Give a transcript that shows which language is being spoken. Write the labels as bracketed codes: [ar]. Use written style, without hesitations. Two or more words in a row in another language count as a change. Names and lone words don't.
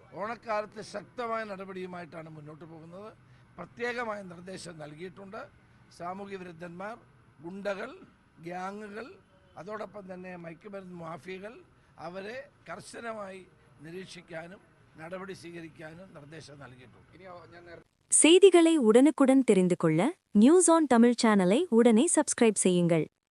[ml] ഓണക്കാലത്ത് ശക്തമായ നടപടിയുമായിട്ടാണ് മുന്നോട്ട് പോകുന്നത്. പ്രത്യേകമായ നിർദ്ദേശം നൽകിയിട്ടുണ്ട്. സാമൂഹ്യ വിരുദ്ധന്മാർ, ഗുണ്ടകൾ, ഗ്യാങ്ങുകൾ, അതോടൊപ്പം തന്നെ മയക്കുമരുന്ന് മാഫിയകൾ, അവരെ കർശനമായി നിരീക്ഷിക്കാനും நடவடி സ്വീകരിക്കാനും നിർദ്ദേശം നൽകിയിട്ടുണ്ട്. [ta] செய்திகளை உடனுக்குடன் தெரிந்து கொள்ள நியூஸ் ஆன் தமிழ் சேனலை உடனே சப்ஸ்கிரைப் செய்யுங்கள்.